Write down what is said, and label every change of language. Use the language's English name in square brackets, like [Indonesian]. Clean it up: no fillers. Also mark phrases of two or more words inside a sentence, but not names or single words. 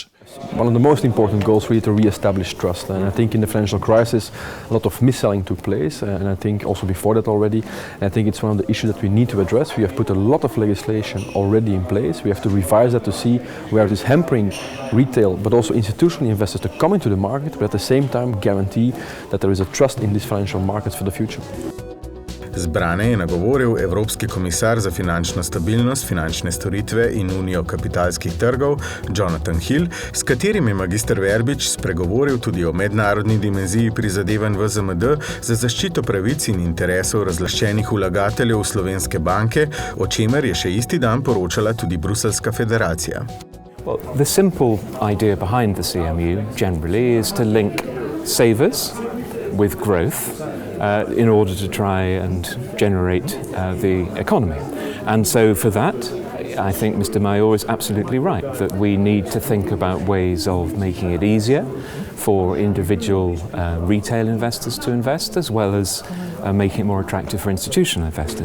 [English] One of the most important goals really to re-establish trust, and I think in the financial crisis a lot of mis-selling took place, and I think also before that already, and I think it's one of the issues that we need to address. We have put a lot of legislation already in place. We have to revise that to see where it is hampering retail but also institutional investors to come into the market, but at the same time guarantee that there is a trust in these financial markets for the future. [Slovenian] Zbrane je nagovoril Evropski komisar za finančno stabilnost, finančne storitve in unijo kapitalskih trgov Jonathan Hill, s katerim je magister Verbič spregovoril tudi o mednarodni dimenziji prizadevanj VZMD za zaščito pravic in interesov razlaščenih vlagateljev v slovenske banke, o čemer je še isti dan poročala tudi Bruselska federacija. [English] Well, the simple idea behind the CMU generally is to link savers with growth in order to try and generate the economy. And so for that, I think Mr. Mayor is absolutely right that we need to think about ways of making it easier for individual retail investors to invest, as well as making it more attractive for institutional investors.